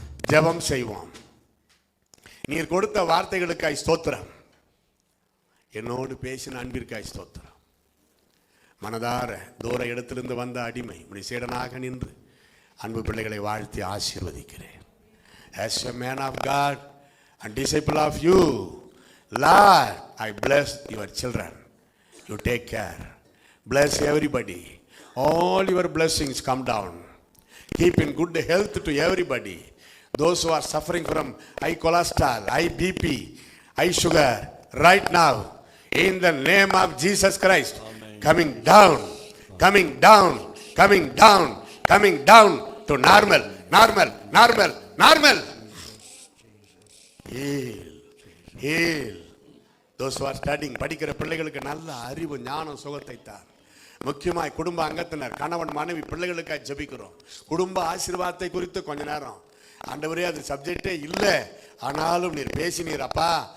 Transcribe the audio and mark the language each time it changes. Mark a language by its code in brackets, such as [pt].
[ta] ஜெபம் செய்வோம். நீர் கொடுத்த வார்த்தைகளுக்காய் ஸ்தோத்திரம், என்னோடு பேசின அன்பிற்காய் ஸ்தோத்திரம். மனதார தூர இடத்திலிருந்து வந்த அடிமை உடைய சீடனாக நின்று அன்பு பிள்ளைகளை வாழ்த்தி ஆசீர்வதிக்கிறேன். [en] As a man of God and disciple of you, Lord, I bless your children. You take care. Bless everybody. All your blessings come down. Keep in good health to everybody. those who are suffering from high cholesterol, high BP, high sugar, right now, in the name of Jesus Christ, coming down, coming down, coming down, coming down to normal, normal, normal, normal. Heal, heal. Those who are studying, [ta] படிக்கிற பிள்ளைகளுக்கு நல்ல அறிவு, ஞானம், சுகத்தை தார். முக்கியமாய் குடும்ப அங்கத்தினர், கணவன் மனைவி பிள்ளைகளுக்காக ஜெபிக்கிறோம். குடும்ப ஆசீர்வாதத்தை குறித்து கொஞ்ச நேரம், ஆண்டவரே அது சப்ஜெக்டே இல்லை, ஆனாலும் நீர் பேசினீர் அப்பா.